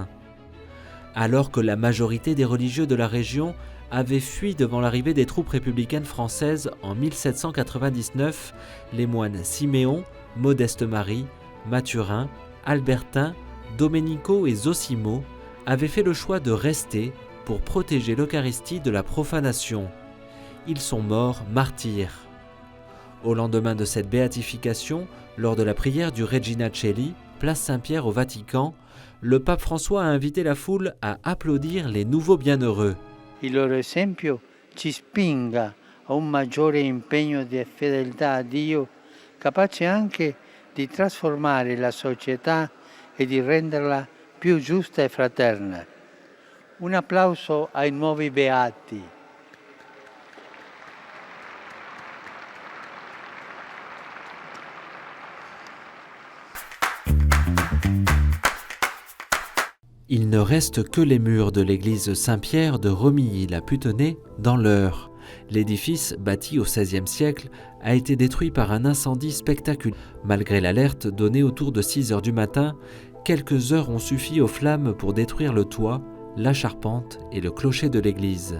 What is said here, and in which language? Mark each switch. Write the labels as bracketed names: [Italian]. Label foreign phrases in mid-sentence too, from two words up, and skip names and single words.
[French] Alors que la majorité des religieux de la région avaient fui devant l'arrivée des troupes républicaines françaises en 1799, les moines Siméon, Modeste-Marie, Mathurin, Albertin, Domenico et Zosimo avaient fait le choix de rester pour protéger l'Eucharistie de la profanation. Ils sont morts martyrs. Au lendemain de cette béatification, lors de la prière du Regina Coeli, place Saint-Pierre au Vatican, le pape François a invité la foule à applaudir les nouveaux bienheureux. [Italian] Il loro esempio ci spinga a un maggiore impegno di fedeltà a Dio, capace anche di trasformare la società e di renderla più giusta e fraterna. Un applauso ai nuovi beati. [French] Il ne reste que les murs de l'église Saint-Pierre de Romilly-la-Putenay dans l'Eure. L'édifice, bâti au XVIe siècle, a été détruit par un incendie spectaculaire. Malgré l'alerte donnée autour de 6 heures du matin, quelques heures ont suffi aux flammes pour détruire le toit, la charpente et le clocher de l'église.